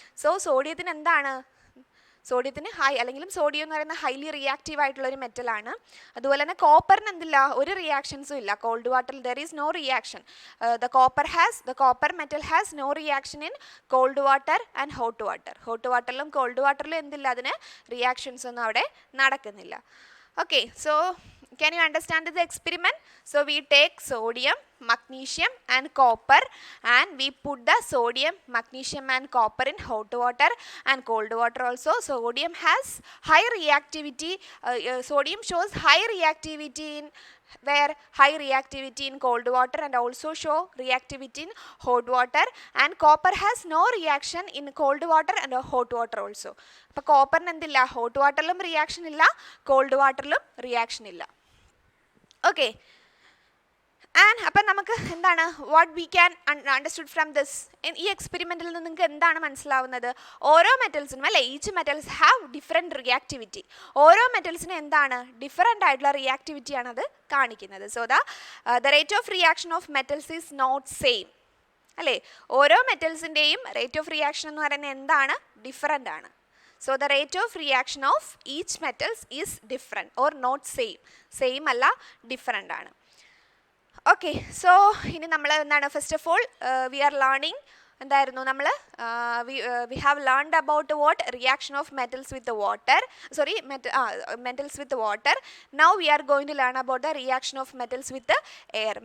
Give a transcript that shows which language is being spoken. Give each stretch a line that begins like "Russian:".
Malayalam: So സോഡിയത്തിന് എന്താണ്, സോഡിയത്തിന് high, അല്ലെങ്കിലും sodium എന്ന് പറയുന്ന ഹൈലി റിയാക്റ്റീവ് ആയിട്ടുള്ള ഒരു മെറ്റലാണ്. അതുപോലെ തന്നെ കോപ്പറിന് എന്തില്ല, ഒരു റിയാക്ഷൻസും ഇല്ല. കോൾഡ് വാട്ടറിൽ
English: There is no reaction. The copper metal has no reaction in cold water and hot water.
Malayalam: Hot വാട്ടറിലും called വാട്ടറിലും എന്തില്ല, അതിന് റിയാക്ഷൻസ് ഒന്നും അവിടെ നടക്കുന്നില്ല.
English: Okay, so can you understand this experiment? So we take sodium, magnesium and copper and we put the sodium, magnesium and copper in hot water and cold water also. Sodium has high reactivity, sodium shows high reactivity in where high reactivity in cold water and also show reactivity in hot water, and copper has no reaction in cold water and hot water also.
Malayalam: അപ്പോൾ കോപ്പറിന് എന്തില്ല, hot വാട്ടറിലും reaction ഇല്ല, called വാട്ടറിലും reaction ഇല്ല. Okay, and അപ്പം നമുക്ക് എന്താണ്,
English: what we can understood from this,
Malayalam: ഈ എക്സ്പെരിമെൻറ്റിൽ നിന്ന് നിങ്ങൾക്ക് എന്താണ് മനസ്സിലാവുന്നത്, ഓരോ മെറ്റൽസിനും അല്ലേ,
English: Each metals have different reactivity.
Malayalam: ഓരോ മെറ്റൽസിനും എന്താണ്, ഡിഫറെൻ്റ് ആയിട്ടുള്ള റിയാക്ടിവിറ്റിയാണ് അത് കാണിക്കുന്നത്.
English: So the rate of reaction of metals is not same അല്ലേ.
Malayalam: ഓരോ മെറ്റൽസിൻ്റെയും റേറ്റ് ഓഫ് റിയാക്ഷൻ എന്ന് പറയുന്നത് എന്താണ്, ഡിഫറെൻ്റ് ആണ്.
English: So the rate of reaction of each metals is different or not same.
Malayalam: Same അല്ല, different ആണ്. Okay, so ഇനി നമ്മൾ എന്താണ്,
English: first of all we are learning
Malayalam: എന്തായിരുന്നു, നമ്മൾ
English: we have learned about what, reaction of metals with water,
Malayalam: metals with water.
English: Now we are going to learn about the reaction of metals with air.